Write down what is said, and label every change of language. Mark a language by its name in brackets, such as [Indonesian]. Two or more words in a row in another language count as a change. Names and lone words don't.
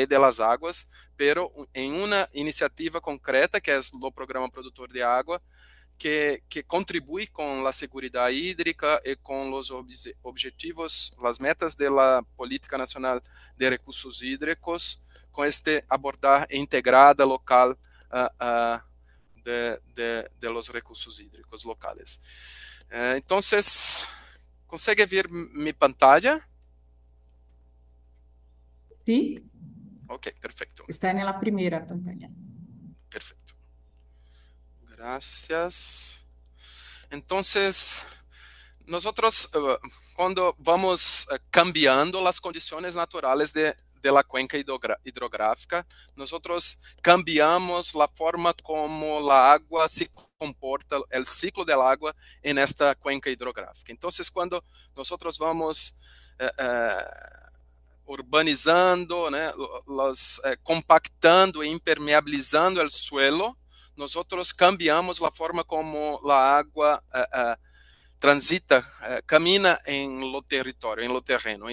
[Portuguese] das águas, pero em uma iniciativa concreta, que é o Programa Produtor de Água, que contribui com a segurança hídrica e com os objetivos, as metas da Política Nacional de Recursos Hídricos, com este abordagem integrada local [Spanish] de los recursos hídricos locales. [Portuguese] Então, consegue ver minha pantalla? Sim. Ok, perfeito. Está na primeira pantalla. Perfeito. [Spanish] Gracias. Entonces, nosotros cuando vamos cambiando las condiciones naturales de la cuenca hidrográfica, nosotros cambiamos la forma como la agua se comporta, el ciclo del agua en esta cuenca hidrográfica. Entonces, cuando nosotros vamos urbanizando, [Portuguese] né, compactando e impermeabilizando o suelo, nós cambiamos a forma como a água transita, camina em lo território, em lo terreno.